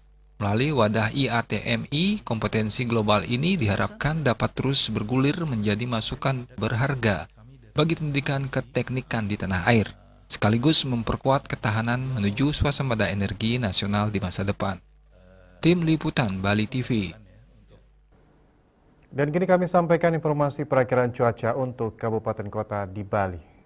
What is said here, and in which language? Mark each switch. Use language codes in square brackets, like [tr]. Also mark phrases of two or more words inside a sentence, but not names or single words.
[id] Melalui wadah IATMI, kompetensi global ini diharapkan dapat terus bergulir menjadi masukan berharga bagi pendidikan keteknikan di tanah air, sekaligus memperkuat ketahanan menuju swasembada energi nasional di masa depan. Tim Liputan Bali TV. Dan kini kami sampaikan informasi perakiraan cuaca untuk kabupaten kota di Bali.